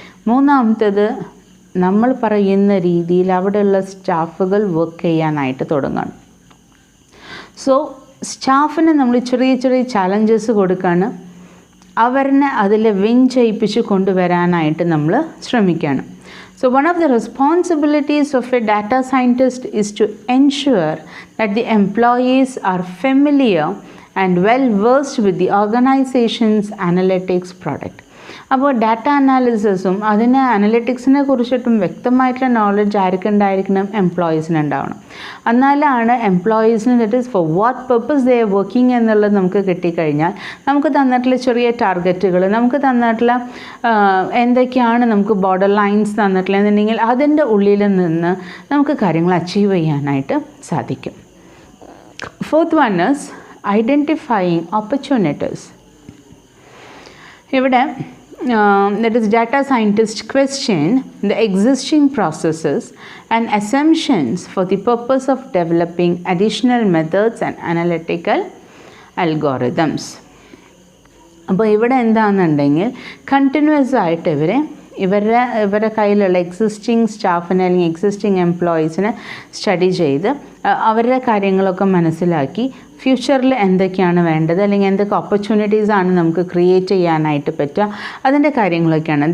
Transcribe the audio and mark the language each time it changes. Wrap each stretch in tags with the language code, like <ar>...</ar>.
<ml>മൂന്നാമത്തേത്, നമ്മൾ പറയുന്ന രീതിയിൽ അവിടെയുള്ള സ്റ്റാഫുകൾ വർക്ക് ചെയ്യാനായിട്ട് തുടങ്ങണം. സോ സ്റ്റാഫിന് നമ്മൾ ചെറിയ ചെറിയ ചാലഞ്ചസ് കൊടുക്കുകയാണ്, അവരെ അതിൽ വിൻ ചെയ്യിപ്പിച്ച് കൊണ്ടുവരാനായിട്ട് നമ്മൾ ശ്രമിക്കുകയാണ്.</ml> <en>So one of the responsibilities of a data scientist is to ensure that the employees are familiar and well versed with the organization's analytics product.</en> <ml>അപ്പോൾ ഡാറ്റ അനാലിസിസും അതിന് അനലിറ്റിക്സിനെ കുറിച്ചിട്ടും വ്യക്തമായിട്ടുള്ള നോളജ് ആർക്കുണ്ടായിരിക്കണം? എംപ്ലോയീസിന് ഉണ്ടാവണം. എന്നാലാണ് എംപ്ലോയീസിന്</ml> <en>that is for what purpose they are working</en> <ml>എന്നുള്ളത് നമുക്ക് കിട്ടിക്കഴിഞ്ഞാൽ നമുക്ക് തന്നിട്ടുള്ള ചെറിയ ടാർഗറ്റുകൾ, നമുക്ക് തന്നിട്ടുള്ള എന്തൊക്കെയാണ് നമുക്ക് ബോർഡർ ലൈൻസ് തന്നിട്ടുള്ളതെന്നുണ്ടെങ്കിൽ അതിൻ്റെ ഉള്ളിൽ നിന്ന് നമുക്ക് കാര്യങ്ങൾ അച്ചീവ് ചെയ്യാനായിട്ട് സാധിക്കും.</ml> <en>Fourth one is identifying opportunities. ഇവിടെ that is data scientists question the existing processes and assumptions for the purpose of developing additional methods and analytical algorithms.</en> <ml>അപ്പോൾ ഇവിടെ എന്താണെന്നുണ്ടെങ്കിൽ കണ്ടിന്യൂസ് ആയിട്ട് ഇവരുടെ കയ്യിലുള്ള എക്സിസ്റ്റിംഗ് സ്റ്റാഫിനെ അല്ലെങ്കിൽ എക്സിസ്റ്റിംഗ് എംപ്ലോയീസിനെ സ്റ്റഡി ചെയ്ത് അവരുടെ കാര്യങ്ങളൊക്കെ മനസ്സിലാക്കി ഫ്യൂച്ചറിൽ എന്തൊക്കെയാണ് വേണ്ടത് അല്ലെങ്കിൽ എന്തൊക്കെ ഓപ്പർച്യൂണിറ്റീസാണ് നമുക്ക് ക്രിയേറ്റ് ചെയ്യാനായിട്ട് പറ്റുക, അതിൻ്റെ കാര്യങ്ങളൊക്കെയാണ്.</ml>